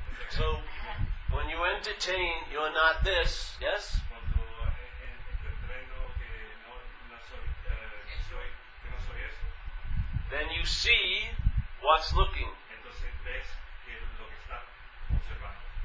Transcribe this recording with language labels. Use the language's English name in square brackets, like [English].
[English] So, when you entertain, you're not this, yes? [Spanish] Cuando entreno que no soy, que no soy eso, [English] Then you see what's looking. [Spanish] entonces ves que lo que está observando.